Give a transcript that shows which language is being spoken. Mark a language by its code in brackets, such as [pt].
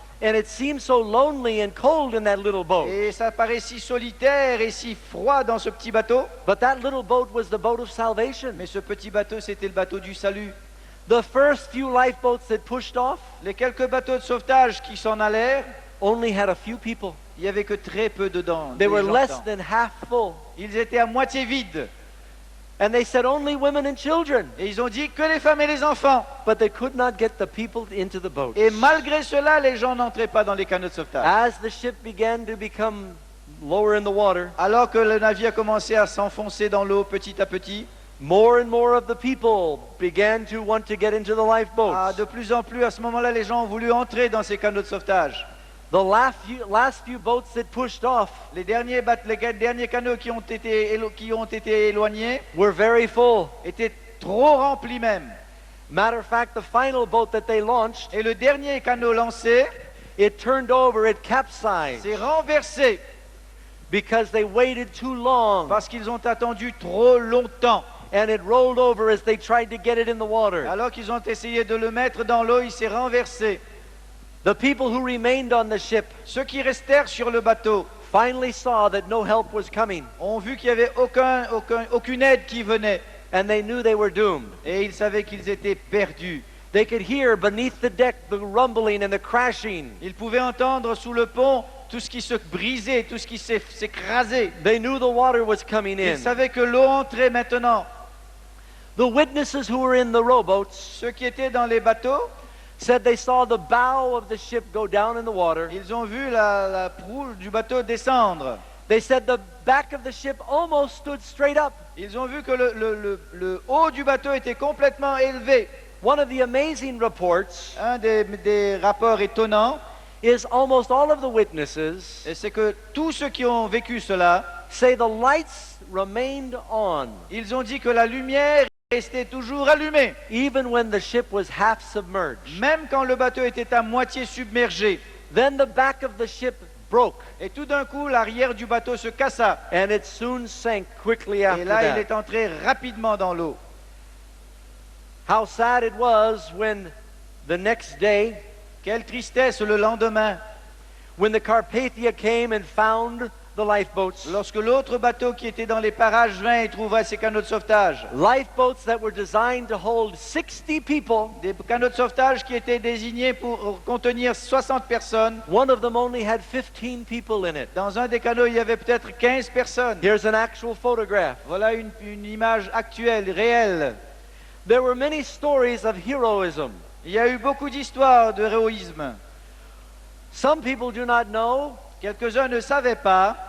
[en] And it seems so lonely and cold in that little boat. [fr] Et ça paraît si solitaire et si froid dans ce petit bateau. [en] But that little boat was the boat of salvation. [fr] Mais ce petit bateau, c'était le bateau du salut. [en] The first few lifeboats that pushed off [fr] Les quelques bateaux de sauvetage qui s'en allèrent, [en] only had a few people. [fr] il n'y avait que très peu dedans. [en] They [fr] des [en] were [fr] gens [en] less [fr] dedans. [en] than half full. [fr] Ils étaient à moitié vides. [en] And they said only women and children. [fr] Et ils ont dit que les femmes et les enfants. [en] But they could not get the people into the boats. [fr] Et malgré cela, les gens n'entraient pas dans les canots de sauvetage. [en] As the ship began to become lower in the water, [fr] Alors que le navire a commencé à s'enfoncer dans l'eau petit à petit, [en] more and more of the people began to want to get into the lifeboats. [fr] de plus en plus, à ce moment-là, les gens ont voulu entrer dans ces canots de sauvetage. [en] The last few boats that pushed off [fr] Les derniers canots qui ont été éloignés [en] were very full. [fr] étaient trop remplis même. [en] Matter of fact, the final boat that they launched, [fr] Et le dernier canot lancé [en] it turned over, it capsized [fr] s'est renversé [en] because they waited too long, [fr] parce qu'ils ont attendu trop longtemps. [en] and it rolled over as they tried to get it in the water. [fr] Alors qu'ils ont essayé de le mettre dans l'eau, il s'est renversé. [en] The people who remained on the ship [fr] Ceux qui restèrent sur le bateau [en] finally saw that no help was coming, [fr] ont vu qu'il n'y avait aucune aide qui venait. [en] and they knew they were doomed. [fr] Et ils savaient qu'ils étaient perdus. [en] They could hear beneath the deck the rumbling and the crashing. [fr] Ils pouvaient entendre sous le pont tout ce qui se brisait, tout ce qui s'écrasait. [en] They knew the water was coming [fr] Ils [en] in. [fr] savaient que l'eau entrait maintenant. [en] The witnesses who were in the rowboats [fr] Ceux qui étaient dans les bateaux, [en] said they saw the bow of the ship go down in the water. [fr] ils ont vu la proue du bateau descendre. [en] They said the back of the ship almost stood straight up. [fr] Ils ont vu que le haut du bateau était complètement élevé. [en] One of the amazing reports [fr] Un des rapports étonnants, [en] is almost all of the witnesses [fr] et c'est que tous ceux qui ont vécu cela, [en] say the lights remained on [fr] ils ont dit que la lumière restait toujours allumée, [en] even when the ship was half submerged. [fr] même quand le bateau était à moitié submergé. [en] Then the back of the ship broke, [fr] Et tout d'un coup, l'arrière du bateau se cassa. [en] and it soon sank quickly [fr] Et [en] after [fr] là, il [en] that. [fr] est entré rapidement dans l'eau. [en] How sad it was when the next day, [fr] Quelle tristesse le lendemain, [en] when the Carpathia came and found the lifeboats. [fr] lorsque l'autre bateau qui était dans les parages vint et trouva ses canots de sauvetage. [en] Lifeboats that were designed to hold 60 people. [fr] Des canots de sauvetage qui étaient désignés pour contenir 60 personnes. [en] One of them only had 15 people in it. [fr] Dans un des canots, il y avait peut-être 15 personnes. [en] Here's an actual photograph. [fr] Voilà une image actuelle, réelle. [en] There were many stories of heroism. [fr] Il y a eu beaucoup d'histoires de héroïsme. [en] Some people do not know [fr] Quelques-uns ne savaient pas